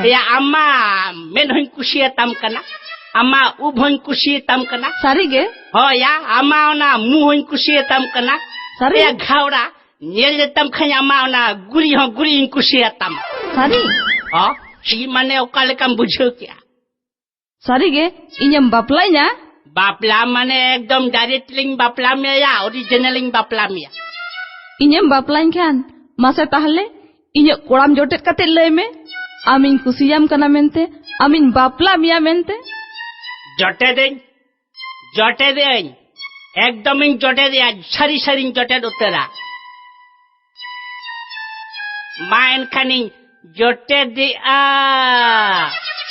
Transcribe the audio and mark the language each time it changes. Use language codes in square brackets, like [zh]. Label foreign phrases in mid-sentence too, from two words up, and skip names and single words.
[sat] ইয়া আমা মেন হইন কুশিয়াতাম কানা আমা উভ হইন কুশিয়াতাম কানা ᱥᱟᱹᱨᱤᱜᱮ হয়া আমা না মু হইন কুশিয়াতাম কানা ᱥᱟᱹᱨᱤ এ ঘাওড়া নেলেতাম খাই আমা না গুড়ি হ গুড়ি কুশিয়াতাম ᱥᱟᱹᱨᱤ হ সি মানে ওকালেকাম বুঝো কিয়া ᱥᱟᱹᱨᱤᱜᱮ ᱤᱧᱮᱢ ᱵᱟᱯᱞᱟᱧᱟ বাপলা মানে একদম ডাইরেক্টলিং বাপলা মিয়া অরিজিনালিং বাপলা মিয়া ᱤᱧᱮᱢ ᱵᱟᱯᱞᱟᱧ ᱠᱷᱟᱱ ᱢᱟᱥᱮ ᱛᱟᱦᱞᱮ ᱤᱧᱟᱹᱜ ᱠᱚᱲᱟᱢ ᱡᱚᱴᱮᱫ ᱠᱟᱛᱮ ᱞᱟᱹᱭ ᱢᱮ ᱟᱢᱤᱧ ᱠᱩᱥᱤᱭᱟᱢ ᱠᱟᱱᱟ ᱢᱮᱱᱛᱮ ᱟᱢᱤᱧ ᱵᱟᱯᱞᱟ ᱢᱮᱭᱟ ᱢᱮᱱᱛᱮ জটে দেন একদমই জটে দেয়া সারি সারি জটে উত্তরা মা এনখানি জটে দিয়া